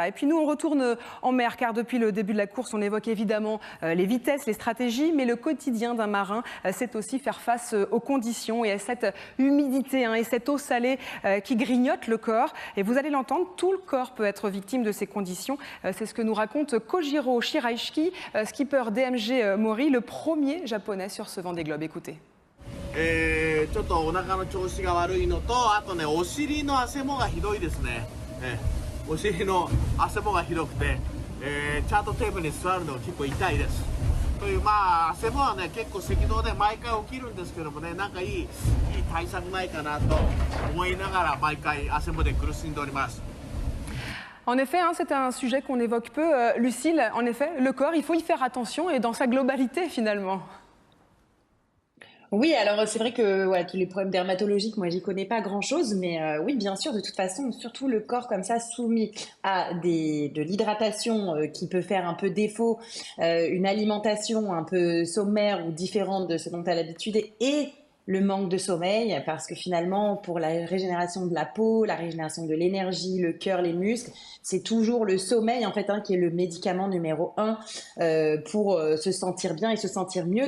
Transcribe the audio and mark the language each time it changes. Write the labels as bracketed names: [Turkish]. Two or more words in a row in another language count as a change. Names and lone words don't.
[French] Et puis nous, on retourne en mer, car depuis le début de la course, on évoque évidemment les vitesses, les stratégies, mais le quotidien d'un marin, c'est aussi faire face aux conditions et à cette humidité et cette eau salée qui grignote le corps. Et vous allez l'entendre, tout le corps peut être victime de ces conditions. C'est ce que nous raconte Kojiro Shiraishi, skipper DMG Mori, le premier japonais sur ce Vendée Globe. Écoutez. [Japanese] ちょっとお腹の調子が悪いのと、あとね、お尻の汗もがひどいですね。お尻の汗もがひどくて、チャートテープに座るのが結構痛いです。という、汗もはね、結構赤道で毎回起きるんですけどもね、なんかいい対策ないかなと思いながら毎回汗もで苦しんでおります。 [French] En effet, c'est un sujet qu'on évoque peu. Lucille, en effet, le corps, il faut y faire attention et dans sa globalité finalement. Oui, alors c'est vrai que tous les problèmes dermatologiques, moi j'y connais pas grand-chose, mais oui, bien sûr, de toute façon, surtout le corps comme ça soumis à de l'hydratation qui peut faire un peu défaut, une alimentation un peu sommaire ou différente de ce dont tu as l'habitude et le manque de sommeil, parce que finalement, pour la régénération de la peau, la régénération de l'énergie, le cœur, les muscles, c'est toujours le sommeil en fait qui est le médicament numéro 1 pour se sentir bien et se sentir mieux.